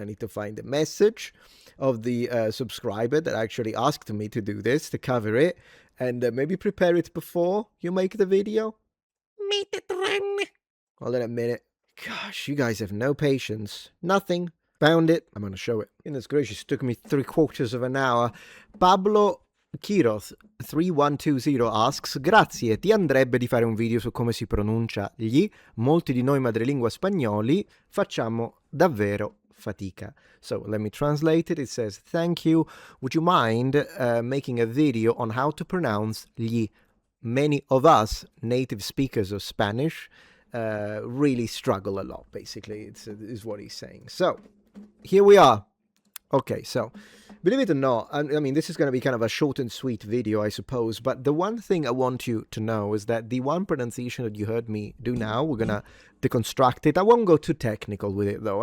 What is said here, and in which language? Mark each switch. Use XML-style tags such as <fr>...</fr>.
<en>I need to find the message of the subscriber that actually asked me to do this, to cover it, and maybe prepare it before you make the video. Metatron. Hold on a minute. Gosh, you guys have no patience. Nothing. Found it. I'm going to show it. Goodness gracious, it took me 3/4 of an hour.</en> <it>Pablo Kiros 3120 asks: grazie, ti andrebbe di fare un video su come si pronuncia gli? Molti di noi madrelingua spagnoli facciamo davvero fatica.</it> <en>So let me translate it. It says, thank you. Would you mind making a video on how to pronounce gli? Many of us native speakers of Spanish really struggle a lot, basically, is what he's saying. So here we are. Okay, so believe it or not, I mean, this is going to be kind of a short and sweet video, I suppose, but the one thing I want you to know is that the one pronunciation that you heard me do now, we're going to deconstruct it. I won't go too technical with it, though.</en>